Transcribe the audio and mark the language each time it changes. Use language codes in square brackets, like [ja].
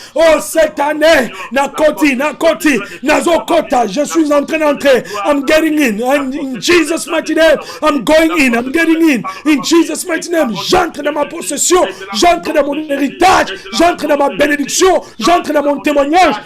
[fr] Oh, cette année, Nakoti, Nazokota, je suis en train d'entrer. [en] I'm getting in. And in Jesus' mighty name, I'm going in. I'm getting in. In Jesus' mighty name, [fr] j'entre dans ma possession. J'entre dans mon héritage. J'entre dans ma bénédiction. J'entre dans mon témoignage.